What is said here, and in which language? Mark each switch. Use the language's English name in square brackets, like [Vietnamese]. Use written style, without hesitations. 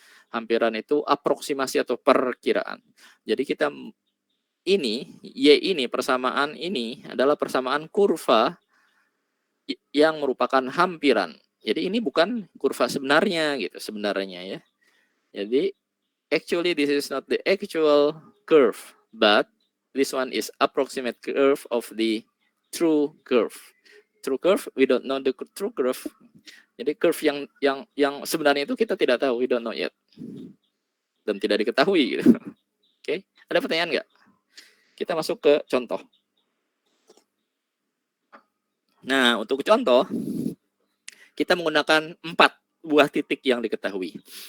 [Indonesian] Hampiran itu aproksimasi atau perkiraan. Jadi kita ini, Y ini, persamaan ini adalah persamaan kurva yang merupakan hampiran. Jadi ini bukan kurva sebenarnya gitu, sebenarnya ya. Jadi [English] actually this is not the actual curve, but this one is approximate curve of the true curve. True curve, we don't know the true curve. [Indonesian] Jadi curve yang sebenarnya itu kita tidak tahu, [English] we don't know yet. [Indonesian] Dan tidak diketahui gitu. Oke, ada pertanyaan nggak? Kita masuk ke contoh. Nah, untuk contoh, kita menggunakan 4 buah titik yang diketahui.